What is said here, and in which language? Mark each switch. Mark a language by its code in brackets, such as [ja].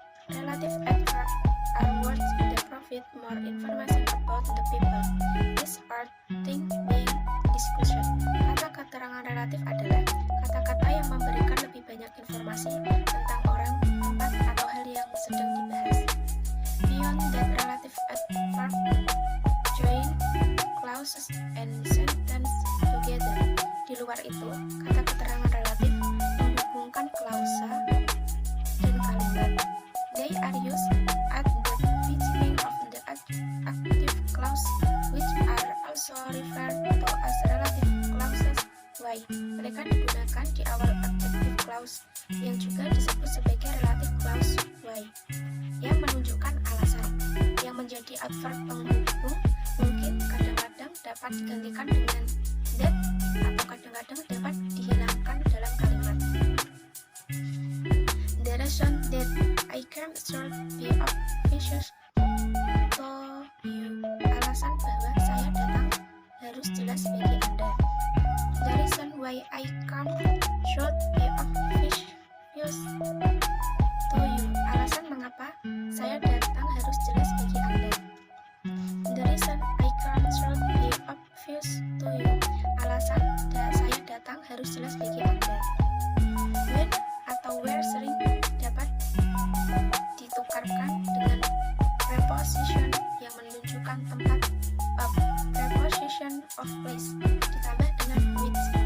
[en] Relative adverb are words that provide more information about the people. These are things being discussion. [id] Kata keterangan relatif adalah kata-kata yang memberikan lebih banyak informasi tentang orang, tempat, atau hal yang sedang dibahas. [en] Beyond that, relative adverb join clauses and sentence together. [id] Di luar itu, kata keterangan relatif menghubungkan klausa dan kalimat. [en] They are used at the beginning of the active clause, which are also referred to as relative clauses. [id] Why? Mereka digunakan di awal adjective clause, yang juga disebut sebagai relative clause why, yang menunjukkan alasan. Yang menjadi adverb penghubung mungkin kadang-kadang dapat digantikan dengan that atau kadang-kadang dapat dihilangkan dalam kalimat. [en] The reason that I came should be obvious to you. [id] Alasan bahwa saya datang harus jelas bagi Anda. [en] The reason why I come should be obvious to you. [id] Alasan mengapa saya datang harus jelas bagi Anda. [en] The reason I come should be obvious to you. [id] Alasan saya datang harus jelas bagi Anda. When atau where sering dapat ditukarkan dengan preposition yang menunjukkan tempat of, preposition of place ditambah dengan which.